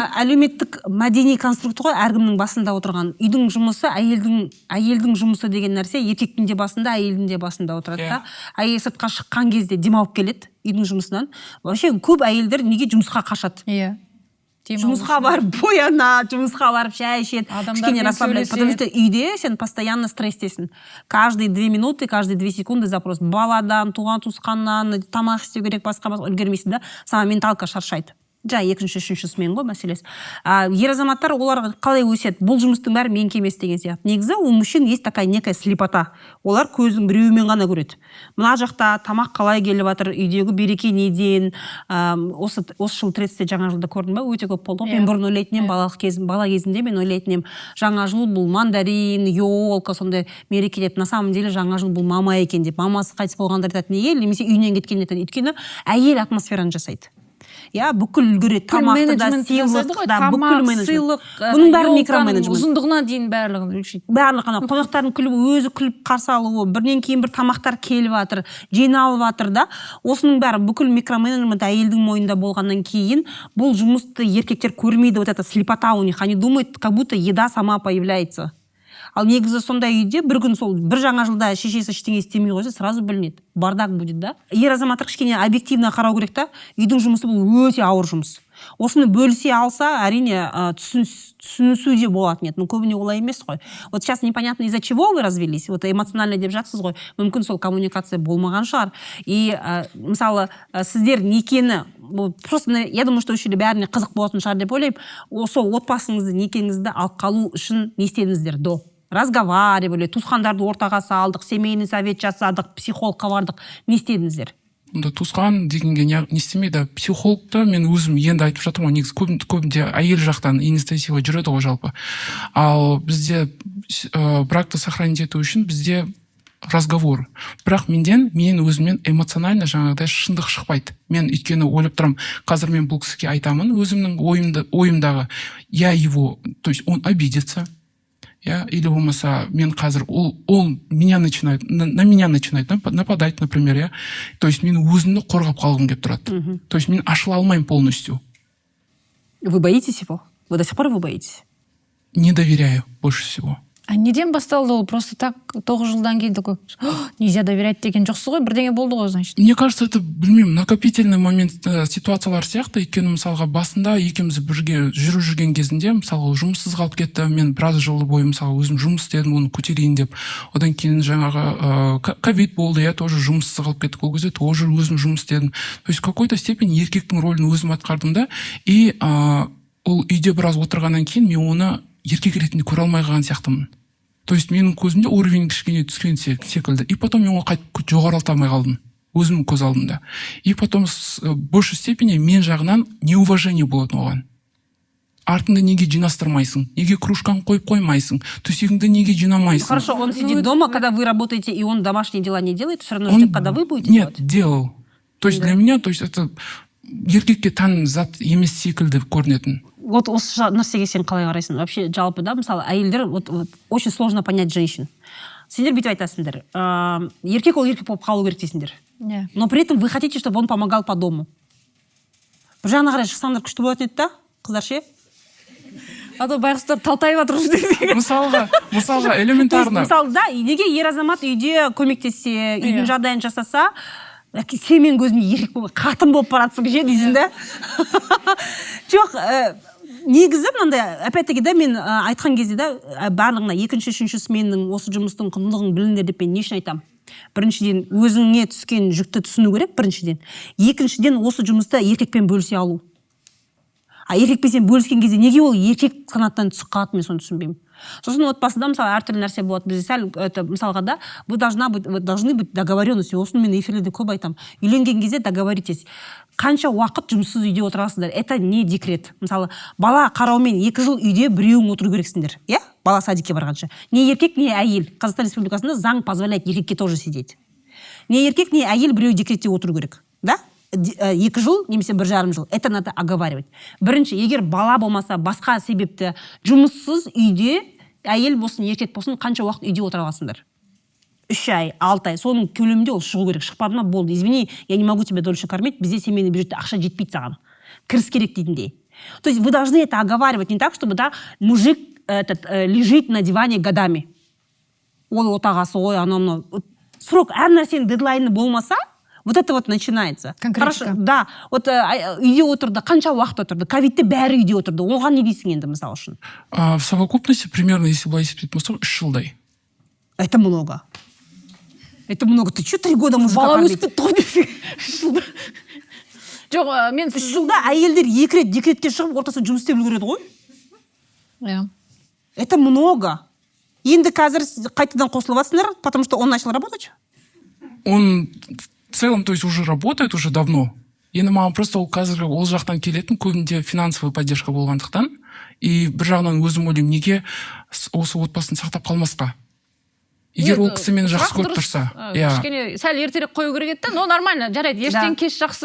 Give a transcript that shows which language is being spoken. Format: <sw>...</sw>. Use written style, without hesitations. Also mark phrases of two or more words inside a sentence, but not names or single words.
<kk>Әлеуметтік мәдени конструкт қой, әркімнің басында отырған. Үйдің жұмысы, әйелдің жұмысы деген нәрсе еркектің де басында, әйелдің де басында отырады да. Әйел сыртқа шыққан кезде демалып келеді үйдің жұмысынан. Вообще көп әйелдер неге жұмысқа қашады? Иә. Жұмысқа барып боянады, жұмысқа барып шай ішеді, кішкене расслабляется.</kk> <ru>Потому что</ru> <kk>үйде сен постоянно стресстесің.</kk> <ru>Каждые 2 минуты, каждые 2 секунды запрос.</ru> <kk>Баладан, туған туысқаннан, тамақ істеу керек, басқа үлгермейсің да,</kk> <ru>сама менталка</ru> <kk>шаршайды. екінші, үшінші смен ғой мәселесі. Ер азаматтар олар қалай өседі? Бұл жұмыстың бәрі менікі емес деген сияқты.</kk> <ru>Негізі у мужчин есть такая некая слепота.</ru> <kk>Олар көздің біреуімен ғана көреді. Мына жақта тамақ қалай келіп жатыр, үйдегі береке неден. Осы жыл 30-те жаңа жылда көрдім ба? Өте көп болды. Мен бұрын ойлайтын едім, бала кезімде мен ойлайтын едім, жаңа жыл бұл мандарин, елка, сондай мереке деп.</kk> <ru>На самом деле</ru> <kk>жаңа жыл бұл мама екен деп. Мамасы қайтыс болғандар айтады, неге? Немесе үйінен кеткен айтады. Өйткені әйел атмосфераны жасайды. Бүкіл үлгереді, тамақты да, сыйлық да, бүкіл менеджмент. Бұның бәрі микроменеджмент. Ұзындығына дейін барлығын өлшейді. Барлығы қонақтардың өзі күліп қарсы алуы, бірінен кейін бір тамақтар келіп жатыр, жиналып жатыр да. Осының бәрі бүкіл микроменеджмент әйелдің мойнында болғаннан кейін бұл жұмысты еркектер көрмейді,</kk> <ru>вот это слепота у них. Они думают, как будто еда сама появляется.</ru> <kk>Ал негізі сондай үйде бір күн сол бір жаңа жылда шешесі ештеңе істемей қойса, сразу білінеді.</kk> <ru>Бардак будет, да?</ru> <kk>Ер азаматтар кішкене объективно қарау керек та. Үйдің жұмысы бұл өте ауыр жұмыс. Осыны бөлісе алса, әрине түсінісуде болатын еді. Но көбіне олай емес қой.</kk> <ru>Вот сейчас непонятно из-за чего вы развелись. Вот эмоционально</ru> <kk>деп жатсыз ғой. Мүмкін сол коммуникация болмаған шығар. И мысалы сіздер некені просто</kk> <ru>я думаю, что</ru> <kk>үшілі бәріне қызық болатын шығар деп ойлаймын. Осы отбасыңызды, некеңізді алып қалу үшін не істедіңіздер до? Разговаривали, туысқандарды ортаға салдық,</kk> <ru>семейный совет</ru> <kk>жасадық, психологқа бардық. Не істедіңіздер? Онда туысқан дегенге не істемейді. Психологты мен өзім енді айтып жатырмын ғой, негізі көбінде әйел жақтан инициатива жүреді ғой жалпы. Ал бізде бракты сохранить ету үшін бізде разговор. Бірақ мен өзіммен эмоционально жаңағыдай шындық шықпайды. Мен өйткені ойлап тұрам, қазір мен бұл кісіге айтамын, өзімнің ойымдағы,</kk> <ru>я его, то есть он обидится, или</ru> <kk>болмаса мен қазір</kk> <ru>он меня начинает, на меня начинает нападать, например, то есть</ru> <kk>мен өзімді қорғап қалғым келіп тұрады.</kk> <ru>То есть</ru> <kk>мен ашыла алмаймын полностью.</kk> <ru>Вы боитесь его? Вы до сих пор его боитесь? Не доверяю больше всего.</ru> <kk>А неден басталды ол?</kk> <ru>Просто так</ru> <kk>9 жылдан кейін такой,</kk> <ru>нельзя доверять</ru> <kk>деген жоқсыз ғой, бірдеңе болды ғой,</kk> <ru>значит. Мне кажется, это,</ru> <kk>білмеймін,</kk> <ru>накопительный момент</ru> <kk>ситуациялар сияқты. Өйткені мысалға басында екеуміз бірге жүрген кезінде, мысалға жұмыссыз қалып кетті, мен біраз жыл бойы мысалы өзім жұмыс істедім, оны көтерейін деп. Одан кейін жаңағы ковид болды,</kk> <ru>я тоже</ru> <kk>жұмыссыз қалып кеттік, ол кезде тоже өзім жұмыс істедім.</kk> <ru>То есть в какой-то степени</ru> <kk>еркектің рөлін өзім атқардым да, и ол үйде біраз отырғаннан кейін мен оны еркек ретінде көре алмай қалған сияқтымын.</kk> <ru>То есть</ru> <kk>менің көзімде уровень кішкене түскен секілді.</kk> <ru>И потом</ru> <kk>мен оны қайтып жоғарылата алмай қалдым. Өзімнің көз алдымда.</kk> <ru>И потом в большей степени</ru> <kk>мен жағынан неуважение болатын оған. Артыңды неге жинастырмайсың? Неге кружканы қойып қоймайсың? Төсегіңді неге жинамайсың?</kk> <ru>Хорошо, он сидит дома, когда вы работаете, и он домашние дела не делает, все равно ждет, когда вы будете делать? Нет, делал. То есть для меня, то есть это</ru> <kk>еркекке тән зат емес секілді көрінетін. Вот осы нәрсеге сен қалай қарайсың?</kk> <ru>Вообще</ru> <kk>жалпы да, мысалы әйелдер</kk> <ru>очень сложно понять женщин.</ru> <kk>Сендер бүйтіп айтасыңдар. Еркек ол еркек болып қалу керек дейсіңдер.</kk> <ru>Но при этом вы хотите, чтобы он помогал по дому.</ru> <kk>Бір жағына қарай шықсаңдар күшті болатын еді да, қыздар ше? А то байғұстар талтайып жатыр жүрді. Мысалға элементарно. Мысалы да, неге ер азамат үйде көмектессе, үйдің жағдайын жасаса, сен мен көзіме еркек болып, қатын болып баратсың ше дейсің да? Жоқ, негізі мынандай, опять-таки да, мен айтқан кезде да, барлығына екінші, үшінші сменнің осы жұмыстың құндылығын біліңдер деп мен не үшін айтамын? Біріншіден, өзіңе түскен жүкті түсіну керек, біріншіден. Екіншіден, осы жұмысты еркекпен бөлісе алу. Еркекпен сен бөліскен кезде неге ол еркек қанаттан түсіп қалады, мен соны түсінбеймін. Сосын отбасыда мысалы әртүрлі нәрсе болады. Бізде сәл мысалға да</kk> <ru>вы должны быть договоренности.</ru> <kk>Осыны мен эфирлерде көп айтамын. Үйленген кезде договоритесь. Қанша уақыт жұмыссыз үйде отырасыздар?</kk> <ru>Это не декрет.</ru> <kk>Мысалы, бала қараумен 2 жыл үйде біреуің отыру керексіңдер. Бала садикке барғанша. Не еркек, не әйел. Қазақстан Республикасында заң позволяет еркекке</kk> <ru>тоже сидеть.</ru> <kk>Не еркек, не әйел біреу декретте отыру керек. Да? 2 жыл, немесе 1,5 жыл.</kk> <ru>Это надо оговаривать.</ru> <kk>Бірінші, егер бала болмаса, басқа себепті жұмыссыз үйде, әйел болсын, еркек болсын, қанша уақыт үйде отыра аласыңдар? 3 ай, 6 ай. Соның көлемінде ол шығу керек. Шықпады ма, болды.</kk> <ru>Извини, я не могу тебя дольше кормить.</ru> <kk>Бізде</kk> <ru>семейный бюджетте</ru> <kk>ақша жетпейді саған. Кіріс керек дейтіндей.</kk> <ru>То есть вы должны это оговаривать не так, чтобы да, мужик лежит на диване годами.</ru> <kk>Ой, отағасы, ой, анау. Срок, әр нәрсенің дедлайны болмаса,</kk> <ru>вот это вот начинается. Конкретика. Хорошо, да.</ru> <kk>Вот үйде отырды, қанша уақыт отырды? Ковидте бәрі үйде отырды. Оған не дейсің енді, мысалы үшін?</kk> <ru>В совокупности, примерно, если бы</ru> <kk>есептейтін болсақ, 3 жылдай.</kk> <ru>Это много. Это много. Ты что 3 года мужика</ru> <kk>бала</kk> <ru>кормить?</ru> <kk>өсіп кетті ғой десең. жоқ мен үш жылда әйелдер 2 рет декретке шығып ортасында жұмыс істеп үлгереді ғой. иә</kk> <ru>Это много.</ru> <kk>Енді қазір қайтадан қосылып жатсыңдар,</kk> <ru>потому что он начал работать. Он в целом, то есть уже работает уже давно.</ru> <kk>Енді маған просто ол қазір ол жақтан келетін көбінде</kk> <ru>финансовый поддержка</ru> <kk>болғандықтан, и бір жағынан өзім ойлаймын, неге осы отбасын сақтап қалмасқа? Егер ол кісі мені жақсы көріп тұрса. Кішкене сәл ертерек қою керек еді,</kk> <ru>но нормально,</ru> <kk>жарайды, ертең кеш жақсы.</kk>